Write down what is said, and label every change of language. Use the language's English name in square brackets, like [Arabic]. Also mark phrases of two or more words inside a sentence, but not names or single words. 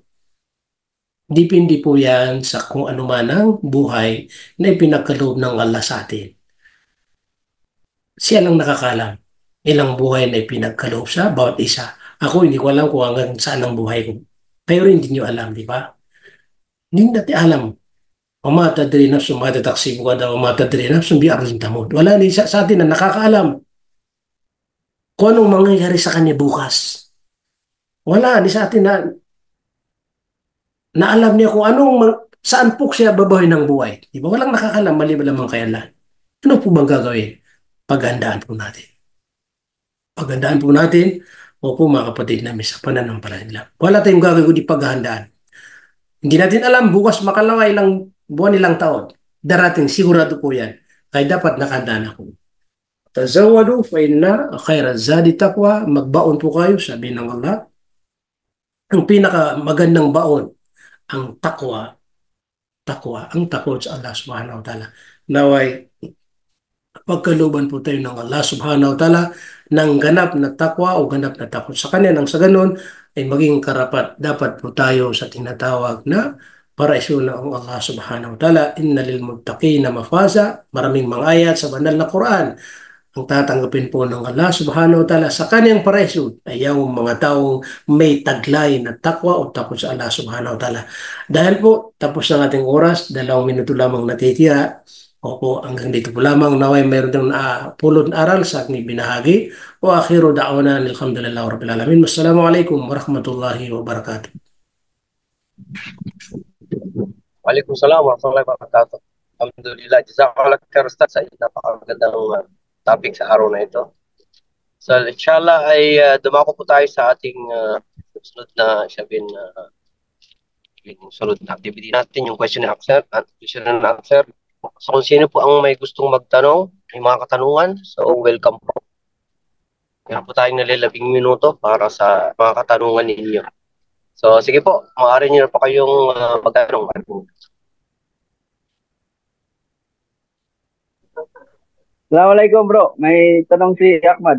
[Filipino] Depende po yan sa kung ano man ang buhay na ipinagkaloob ng Allah sa atin. Siya lang nakakalam ilang buhay na ipinagkaloob sa bawat isa. Ako hindi ko alam kung hanggang saan ang buhay ko. Kayo rin hindi nyo alam, di ba? Hindi natin alam. [Arabic] وما تدري نفس ما تكسب غدا وما تدري نفس بأرض تموت. [Filipino] Wala din sa atin na nakakaalam kung anong mangyayari sa kanya bukas. Wala di sa atin na alam niya kung saan po siya babawi ng buhay. Di ba? Walang nakakalam, maliban lamang kay Allah. Ano po bang gagawin? Paghandaan po natin. Paghandaan po natin, opo mga kapatid namin sa pananampalataya. Wala tayong gagawin kundi paghandaan. Hindi natin alam, bukas makalawa ilang buwan, ilang taon. Darating, sigurado po yan. Kaya dapat nakahandaan ako. [Arabic] تزودوا فإن خير الزاد التقوى. [Filipino] Magbaon po kayo, sabi ng Allah. Ang pinakamagandang baon, ang ang takot sa [Arabic] الله سبحانه وتعالى. [Filipino] Naway, pagkaluban po tayo ng [Arabic] الله سبحانه وتعالى [Filipino] ng ganap na takwa o ganap na takot sa kanya. Nang sa ganun ay maging karapat dapat po tayo sa tinatawag na paraiso ng [Arabic] الله سبحانه وتعالى. إن للمتقين مفازا. [Filipino] Maraming mga ayat sa banal na Quran ang tatanggapin po ng [Arabic] الله سبحانه وتعالى [Filipino] sa kanyang paraiso ay yung mga taong may taglay na takwa o takot sa [Arabic] الله سبحانه وتعالى. [Filipino] Dahil po tapos ang ating oras, 2 minuto lamang natitira. Opo, hanggang dito po lamang. Naway mayroon ng pulot na aral sa aking binahagi. [Arabic] وآخر دعوانا الحمد لله رب العالمين. والسلام عليكم ورحمة الله وبركاته. وعليكم السلام ورحمة الله وبركاته. الحمد لله، جزاك الله خير [Filipino] Ustaz sa napakagandang topic sa araw na ito. So inshallah ay dumako po tayo sa ating sunod na sunod na activity natin, yung [English] question and answer. [Filipino] So kung sino po ang may gustong magtanong, may mga katanungan, so welcome po. Meron po tayong 12 minuto para sa mga katanungan ninyo. So sige po, maaari nyo na po kayong magtanong. Assalamualaikum bro, may tanong si Ahmad.